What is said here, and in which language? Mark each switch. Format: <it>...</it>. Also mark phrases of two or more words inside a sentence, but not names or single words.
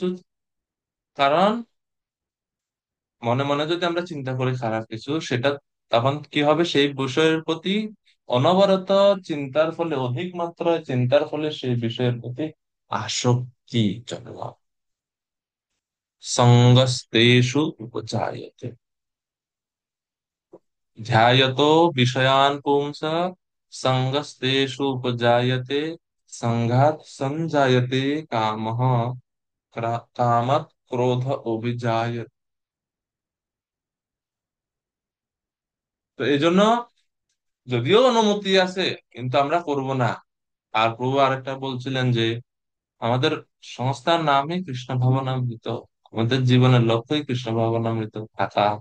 <bn>কারণ মনে মনে যদি আমরা চিন্তা করি খারাপ কিছু, সেটা তখন কি হবে, সেই বিষয়ের প্রতি অনবরত চিন্তার ফলে, অধিক মাত্রায় চিন্তার ফলে সেই বিষয়ের প্রতি আসক্তি জন্মাবে।</bn> <sa>সঙ্গস্তেষু উপজায়তে। ध्यायतो विषयान् पुंसः सङ्गस्तेषु उपजायते संघात संजायते कामः कामत् क्रोध अभिजायते।</sa> <bn>তো এই জন্য যদিও অনুমতি আছে, কিন্তু আমরা করব না। আর প্রভু আরেকটা বলছিলেন যে আমাদের সংস্থার নামই কৃষ্ণ ভাবনামৃত, আমাদের জীবনের লক্ষ্যই কৃষ্ণ ভাবনামৃত থাকা।</bn>